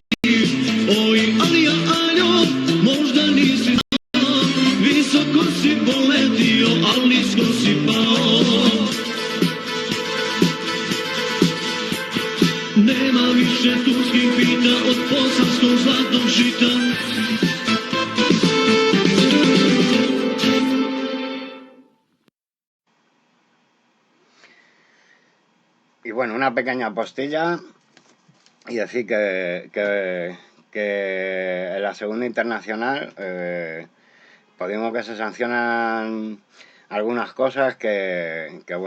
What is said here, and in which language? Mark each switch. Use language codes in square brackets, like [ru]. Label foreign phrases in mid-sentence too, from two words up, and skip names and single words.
[sr] Oj, aljo, možda nisi znao, visoko si poletio, al nisko si pao. Nema više turskih pita od bosanskog zlatnog žita. [es] Y bueno, una pequeña postilla y decir que en la segunda internacional podemos que se sancionan algunas cosas que